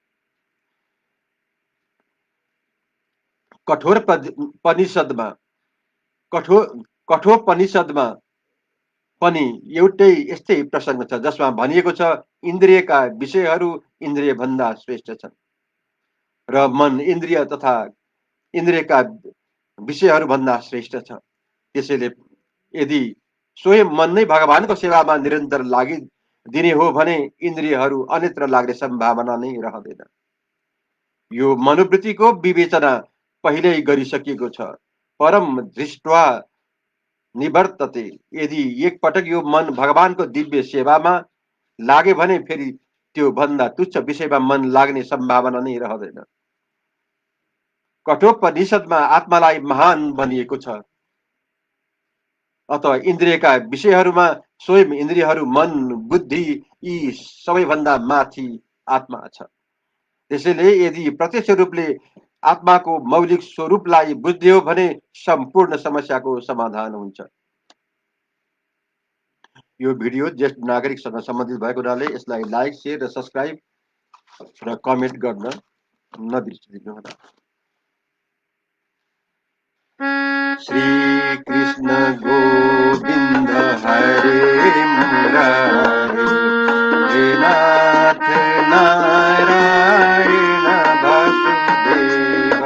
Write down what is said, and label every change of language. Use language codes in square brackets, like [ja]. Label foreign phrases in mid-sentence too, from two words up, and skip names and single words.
[ne] कठोपनिषदमा कठोपनिषदमा पनि एउटै यस्तै प्रसङ्ग छ जसमा भनिएको छ इन्द्रियका विषयहरू इन्द्रिय भन्दा श्रेष्ठ छन् र मन इन्द्रिय तथा इन्द्रियका विषयहरू भन्दा श्रेष्ठ छ। त्यसैले यदि स्वयं मन नै भगवानको सेवामा निरन्तर लागिदिने हो भने इन्द्रियहरू अन्यत्र लाग्ने सम्भावना नै रहँदैन। यो मनोवृत्तिको विवेचना पहिल्यै गरिसकिएको छ। [sa] परम दृष्ट्वा निवर्तते। [ne] यदि एकपटक यो मन भगवानको दिव्य सेवामा लाग्यो भने फेरि त्यो भन्दा तुच्छ विषयमा मन लाग्ने सम्भावना नै रहँदैन। कठोपनिषदमा आत्मालाई महान भनिएको छ, अत इन्द्रियका विषयहरूमा स्वयं इन्द्रियहरू, मन, बुद्धि यी सबैभन्दा माथि आत्मा छ। त्यसैले यदि प्रत्यक्ष रूपले आत्माको मौलिक स्वरूपलाई बुझ्दियो भने सम्पूर्ण समस्याको समाधान हुन्छ। यो भिडियो ज्येष्ठ नागरिकसँग सम्बन्धित भएको हुनाले यसलाई लाइक, शेयर र सब्स्क्राइब र कमेन्ट गर्न नबिर्सिनुहोला। [sa] श्री कृष्ण गोविन्द हरे मुरारी, हे नाथ नारायण वासुदेव।